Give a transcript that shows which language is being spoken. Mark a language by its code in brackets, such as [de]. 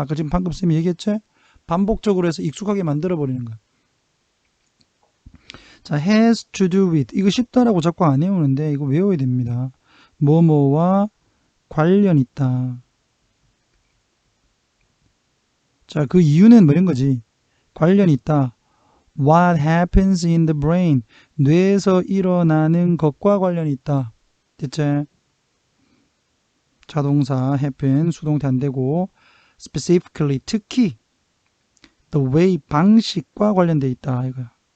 [ko] 아까 지금 방금 쌤이 얘기했죠? 반복적으로 해서 익숙하게 만들어 버리는 거야. 자, [en] has to do with. [ko] 이거 쉽다라고 자꾸 안 외우는데 이거 외워야 됩니다. 뭐뭐와 관련 있다. 자, 그 이유는 뭐 이런 거지. 관련 있다. [en] What happens in the brain? [ko] 뇌에서 일어나는 것과 관련이 있다. 됐지? 자동사 happen 수동태 안 되고 specifically 특히 the way 방식과 관련돼 있다 이거야.